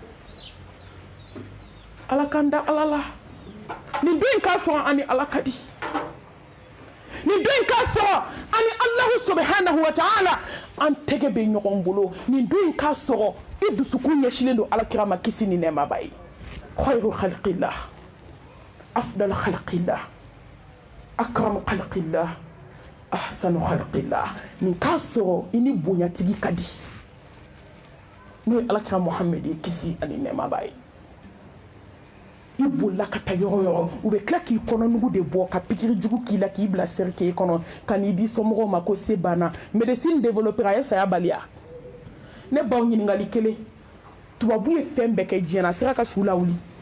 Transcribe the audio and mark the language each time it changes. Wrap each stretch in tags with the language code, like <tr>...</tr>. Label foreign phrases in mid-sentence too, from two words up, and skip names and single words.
<bm>ala kan da ala la nin don in k'a sɔrɔ ani ala ka di nin don in k'a sɔrɔ ani</bm> <ar>الله سبحانه وتعالى</ar> <bm>an tɛgɛ bɛ ɲɔgɔn bolo nin don in k'a sɔrɔ i dusukun ɲɛsilen don alakira ma kisi ni nɛɛmaba ye</bm> <ar>خير خلق الله أفضل خلق الله أكرم خلق الله أحسن خلق الله</ar> <bm>nin k'a sɔrɔ i ni bonyatigi ka di n'o ye alakira muhammed ye kisi ani nɛɛmaba ye i bolila ka taa yɔrɔ yɔrɔ u bɛ tila k'i kɔnɔnugu de bɔ ka pikiri jugu k'i la k'i bila serike kɔnɔ ka n'i di somɔgɔw ma ko se banna</bm> <fr>médecine développera</fr> <bm>a ye saya baliya ne baw ɲininkali kelen tubabu ye fɛn bɛɛ kɛ diɲɛ na a sera ka su lawuli</bm>